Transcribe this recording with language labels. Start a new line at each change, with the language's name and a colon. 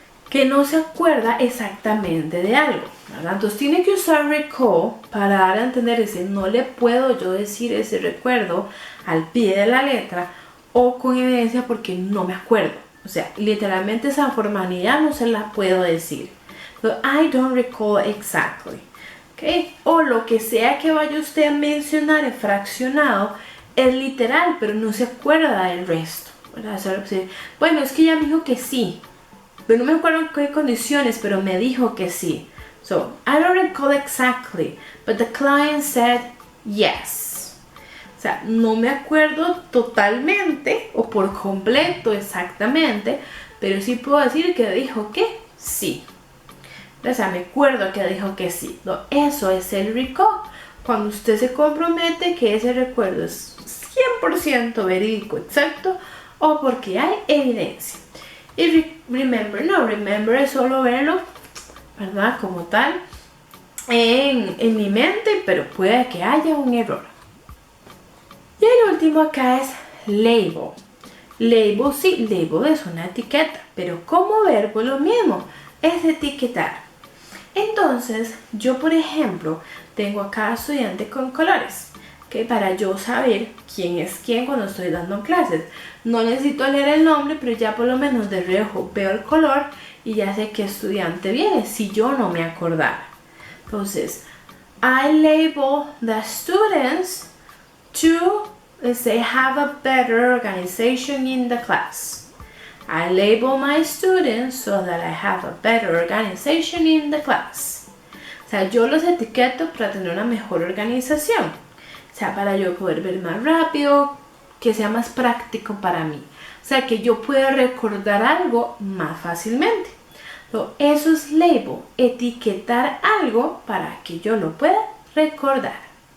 Spanish: Que no se acuerda exactamente de algo, ¿verdad? Entonces tiene que usar recall para dar a entender ese no le puedo yo decir ese recuerdo al pie de la letra o con evidencia porque no me acuerdo. O sea, literalmente esa formalidad no se la puedo decir.
English: So, I don't recall exactly. ¿Okay?
Spanish: O lo que sea que vaya usted a mencionar en fraccionado es literal, pero no se acuerda del resto, ¿verdad? Bueno, es que ella me dijo que sí. Pero no me acuerdo en qué condiciones, pero me dijo que sí.
English: So, I don't recall exactly, but the client said yes.
Spanish: O sea, no me acuerdo totalmente o por completo exactamente, pero sí puedo decir que dijo que sí. O sea, me acuerdo que dijo que sí. No, eso es el recall. Cuando usted se compromete que ese recuerdo es 100% verídico, exacto, o porque hay evidencia. Y remember es solo verlo, ¿verdad? Como tal, en mi mente, pero puede que haya un error. Y el último acá es label. Label, sí, label es una etiqueta, pero como verbo lo mismo, es etiquetar. Entonces, yo por ejemplo, tengo acá estudiantes con colores, ¿okay? Para yo saber quién es quién cuando estoy dando clases. No necesito leer el nombre, pero ya por lo menos de reojo veo el color y ya sé qué estudiante viene, si yo no me acordara.
English: Entonces, I label the students to, let's say, have a better organization in the class. I label my students so that I have a better organization in the class.
Spanish: O sea, yo los etiqueto para tener una mejor organización. O sea, para yo poder ver más rápido, que sea más práctico para mí. O sea, que yo pueda recordar algo más fácilmente. Entonces, eso es label, etiquetar algo para que yo lo pueda recordar.